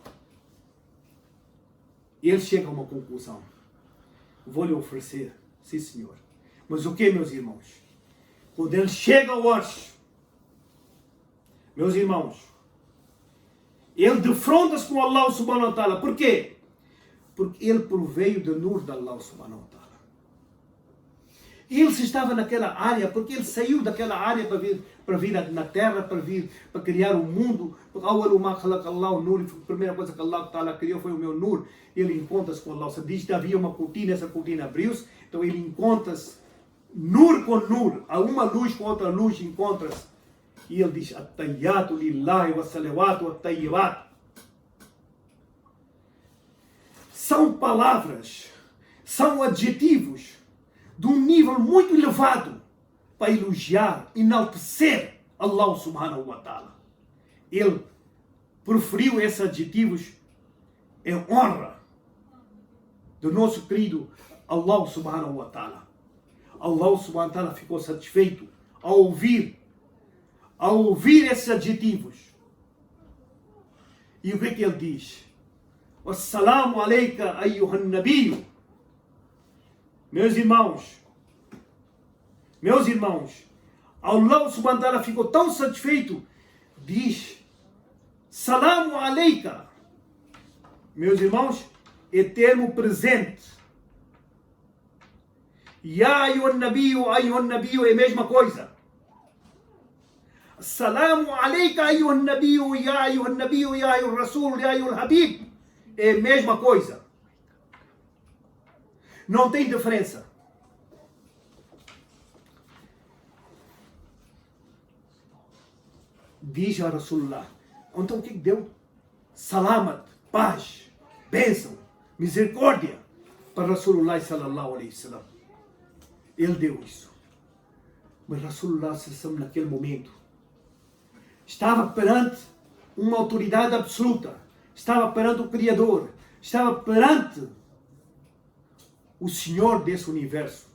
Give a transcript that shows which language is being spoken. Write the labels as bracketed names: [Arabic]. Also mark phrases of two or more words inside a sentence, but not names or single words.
[Portuguese] E ele chega a uma conclusão. Vou lhe oferecer, sim senhor. Mas o que, meus irmãos? Quando ele chega ao Arsh, meus irmãos, ele defronta-se com [Arabic] الله سبحانه وتعالى. [Portuguese] Por quê? Porque ele proveio de nur de [Arabic] الله سبحانه وتعالى. [Portuguese] Ele estava naquela área, porque ele saiu daquela área para vir na terra, para criar o mundo. A primeira coisa que [Arabic] الله تعالى [Portuguese] criou foi o meu nur. Ele encontra-se com Allah. Se diz que havia uma cortina, essa cortina abriu-se. Então ele encontra-se nur com nur. A uma luz com outra luz encontra-se. E ele diz, [Arabic] التحيات لله والصلوات الطيبات. [Portuguese] São palavras, são adjetivos de um nível muito elevado para elogiar, enaltecer [Arabic] الله سبحانه وتعالى. [Portuguese] Ele preferiu esses adjetivos em honra do nosso querido [Arabic] الله سبحانه وتعالى. الله سبحانه وتعالى [Portuguese] ficou satisfeito ao ouvir esses adjetivos. E o que é que ele diz? [Arabic] والسلام عليك أيها النبي. [Portuguese] Meus irmãos, [Arabic] الله سبحانه وتعالى [Portuguese] ficou tão satisfeito, diz, [Arabic] سلام عليك. [Portuguese] Meus irmãos, é termo presente. [Arabic] يا أيها النبي [Portuguese] é a mesma coisa. [Arabic] سلام عليك أيها النبي، يا أيها النبي، يا أيها الرسول، يا أيها الحبيب. [Portuguese] É a mesma coisa. Não tem diferença. Diz a Rasulullah. Então o que deu? Salamat, paz, bênção, misericórdia para [Arabic] رسول الله صلى الله عليه وسلم. [Portuguese] Ele deu isso. Mas [Arabic] رسول الله صلى الله [Portuguese] naquele momento estava perante uma autoridade absoluta. Estava perante o Criador. Estava perante o Senhor desse universo.